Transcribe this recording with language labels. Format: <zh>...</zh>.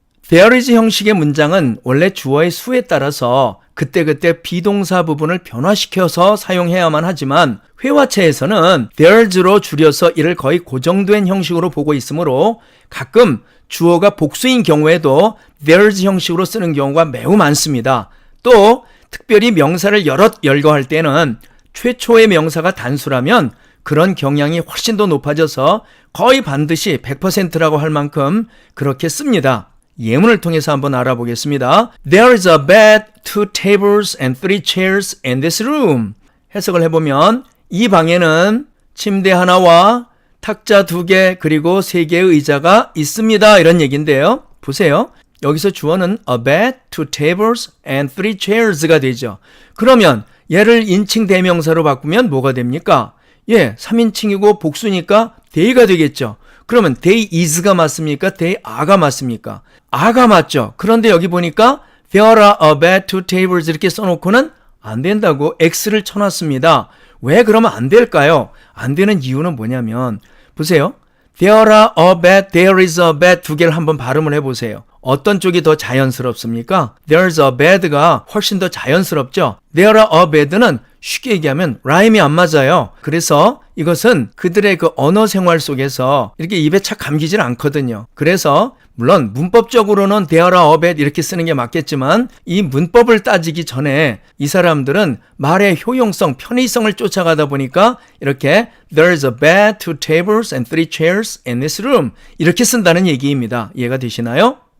<ko>There is 형식의 문장은 원래 주어의 수에 따라서 그때그때 비동사 부분을 변화시켜서 사용해야만 하지만 회화체에서는 there's로 줄여서 이를 거의 고정된 형식으로 보고 있으므로 가끔 주어가 복수인 경우에도 there's 형식으로 쓰는 경우가 매우 많습니다. 또 특별히 명사를 여럿 열거할 때는 최초의 명사가 단수라면 그런 경향이 훨씬 더 높아져서 거의 반드시 100%라고 할 만큼 그렇게 씁니다. 예문을 통해서 한번 알아보겠습니다.</ko> <en>There is a bed, 2 tables and 3 chairs in this room.</en> <ko>해석을 해보면 이 방에는 침대 하나와 탁자 2개 그리고 3개의 의자가 있습니다. 이런 얘기인데요. 보세요. 여기서 주어는 a bed, 2 tables and 3 chairs 가 되죠. 그러면 얘를 인칭 대명사로 바꾸면 뭐가 됩니까? 3인칭이고 복수니까 they가 되겠죠. 그러면 they is 가 맞습니까? they are 가 맞습니까? are가 맞죠. 그런데 여기 보니까 there are a bed, 2 tables 이렇게 써놓고는 안 된다고 x를 쳐놨습니다. 왜 그러면 안 될까요? 안 되는 이유는 뭐냐면 보세요.</ko> <en>There are a bed, there is a bed 두 개를 한번 발음을 해보세요.</en> <ko>어떤 쪽이 더 자연스럽습니까? There's a bed 가 훨씬 더 자연스럽죠. There are a bed 는 쉽게 얘기하면 라임이 안 맞아요. 그래서 이것은 그들의 그 언어 생활 속에서 이렇게 입에 착 감기질 않거든요. 그래서 물론 문법적으로는 there are a bed 이렇게 쓰는 게 맞겠지만 이 문법을 따지기 전에 이 사람들은 말의 효용성, 편의성을 쫓아가다 보니까 이렇게 There's a bed, 2 tables and 3 chairs in this room 이렇게 쓴다는 얘기입니다. 이해가 되시나요?</ko>